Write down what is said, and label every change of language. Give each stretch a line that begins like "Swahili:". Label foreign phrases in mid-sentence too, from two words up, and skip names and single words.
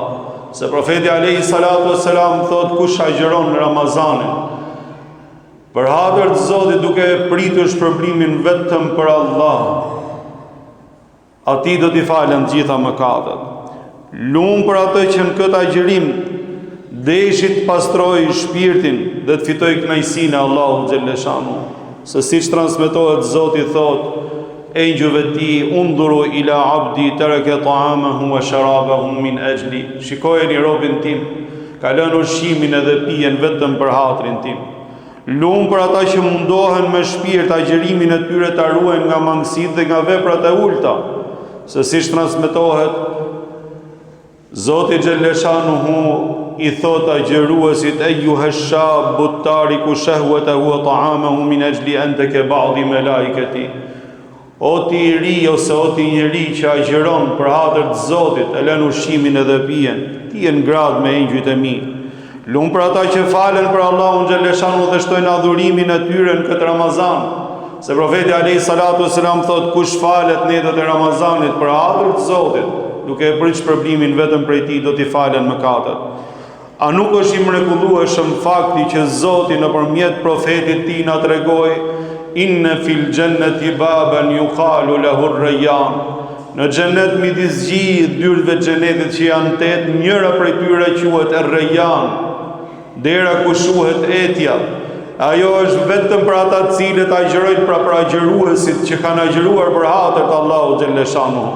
Albanian: Se profeti
Arabic: عليه الصلاة والسلام
Albanian: thot, kush agjëron në Ramazanin për hatër të Zotit duke pritur shpërblimin vetëm për Allah, atij do t'i falen të gjitha mëkatet. Lum për atë që në këtë agjërim deshit pastroj shpirtin dhe të fitoj kënaqësinë e Allahut xhaleshanu. Se si që transmitohet, Zoti thot engjëve ti,
Arabic: انظروا إلى عبدي ترك طعامه وشرابه من أجلي.
Albanian: Shikojeni robin tim, ka lënë ushqimin edhe pijen vetëm për hatrin tim. Lum për ata që mundohen me shpirt agjërimin e tyre ta ruajnë nga mangësitë dhe nga veprat e ulta. Se si që transmitohet, Zoti xhaleshanuhu i thot agjëruesit,
Arabic: أيها الشاب التارك شهوته وطعامه من أجلي أنت كبعض ملائكتي.
Albanian: O ti i ri ose o ti njeri që agjëron për hatër të Zotit, e lën ushqimin edhe pijen, ti je në grad me engjëjt e mi. Lum për ata që falen për Allahun xhaleshanu dhe shtojnë adhurimin e tyre në këtë Ramazan. Se profeti
Arabic: عليه الصلاة والسلام
Albanian: thot, kush falet netët e Ramazanit për hatër të Zotit, duke e prit shpërblimin vetëm prej tij, do t'i falen mëkatet. A nuk është i mrekullueshëm fakti që Zoti nëpërmjet profetit tij na tregoi,
Arabic: إن في الجنة بابا يقال له الريان.
Albanian: Në xhenet midis gjithë dyrëve të xhenetit që janë 8, njëra prej tyre quhet ar-rayyan, dera ku shuhet etja. Ajo është vetëm për ata të cilët agjërojnë, pra për agjëruesit që kanë agjëruar për hatër të Allahut xhaleshanuhu.